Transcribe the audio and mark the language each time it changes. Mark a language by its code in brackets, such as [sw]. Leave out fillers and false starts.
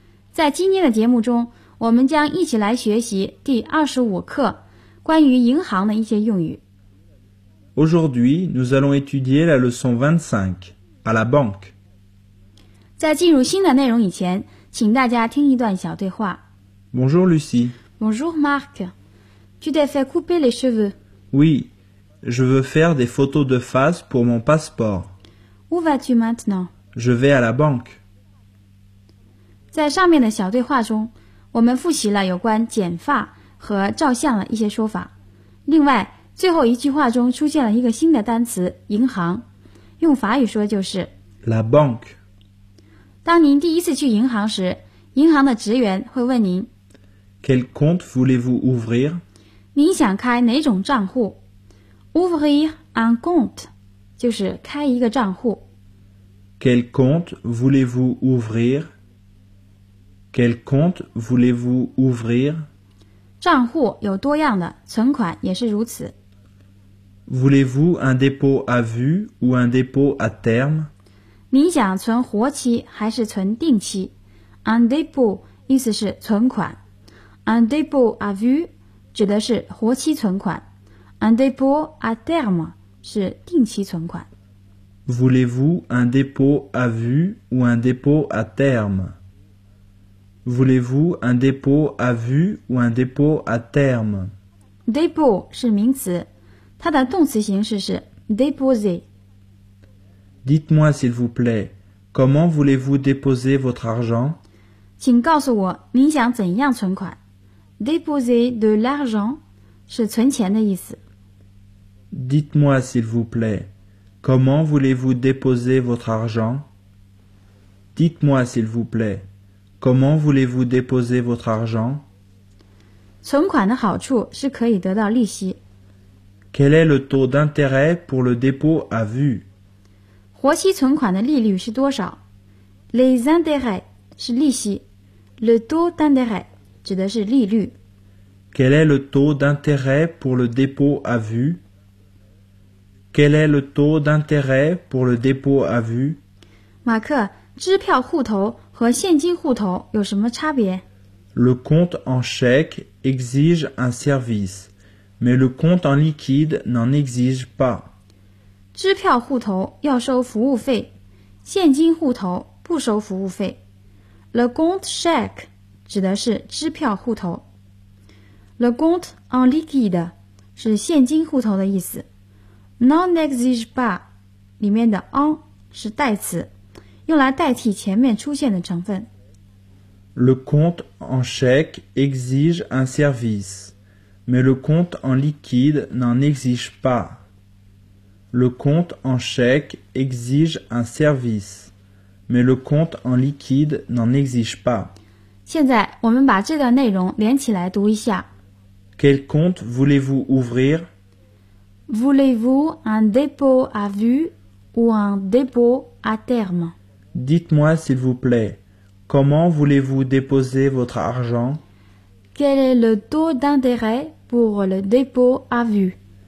[zh] 在今天的节目中，我们将一起来学习第25课，关于银行的一些用语。 [fr] Aujourd'hui, nous allons étudier la leçon 25, à la banque。 [zh] 在进入新的内容以前，请大家听一段小对话。 [fr] Bonjour Lucie。 Bonjour Marc, tu t'es fait couper les cheveux? Oui. Je veux faire des photos de face pour mon passeport. Où vas-tu maintenant? Je vais à la banque. [zh] 在上面的小对话中，我们复习了有关剪发和照相的一些说法。另外，最后一句话中出现了一个新的单词“银行”，用法语说就是 [fr] “la banque”。 [zh] 当您第一次去银行时，银行的职员会问您 [fr] “Quel compte voulez-vous ouvrir?” [zh] 您想开哪种账户？ [fr] Ouvrir un compte, [zh] 就是开一个账户。 [fr] Quel compte voulez-vous ouvrir? Quel compte voulez-vous ouvrir? [zh] 账户有多样的，存款也是如此。 [fr] Voulez-vous un dépôt à vue ou un dépôt à terme? [zh] 您想存活期还是存定期 ？ [fr] Un dépôt [zh] 意思是存款 ， [fr] un dépôt à vue [zh] 指的是活期存款。 [fr] Un dépôt à terme [zh] 是定期存款。 [fr] Voulez-vous un dépôt à vue ou un dépôt à terme? Voulez-vous un dépôt à vue ou un dépôt à terme? [zh] Dépôt 是名词，它的动词形式是 déposer。 [fr] Dites-moi s'il vous plaît, comment voulez-vous déposer votre argent? [zh] 请告诉我您想怎样存款。 [fr] Déposer de l'argent [zh] 是存钱的意思。 [fr] Dites-moi s'il vous plaît, comment voulez-vous déposer votre argent? Dites-moi s'il vous plaît, comment voulez-vous déposer votre argent? [zh] 存款的好处是可以得到利息。 [fr] Quel est le taux d'intérêt pour le dépôt à vue? [zh] 活期存款的利率是多少？ [fr] Les intérêts [zh] 是利息。 [fr] Le taux d'intérêt [zh] 指的是利率。 [fr] Quel est le taux d'intérêt pour le dépôt à vue? Quel est le taux d'intérêt pour le dépôt à vue? [zh] 马克，支票户头和现金户头有什么差别？ [fr] Le compte en chèque exige un service, mais le compte en liquide n'en exige pas. [zh] 支票户头要收服务费，现金户头不收服务费。 [fr] Le compte chèque [zh] 指的是支票户头。 [fr] Le compte en liquide [zh] 是现金户头的意思。 [fr] Non exige pas [zh] 里面的 en 是代词，用来代替前面出现的成分。 [fr] Le compte en chèque exige un service, mais le compte en liquide n'en exige pas. Le compte en chèque exige un service, mais le compte en liquide n'en exige pas. [zh] 现在我们把这段内容连起来读一下。 [fr] Quel compte voulez-vous ouvrir? Voulez-vous un dépôt à vue ou un dépôt à terme? Dites-moi s'il vous plaît. Comment voulez-vous déposer votre argent? Quel est le taux d'intérêt pour le dépôt à vue?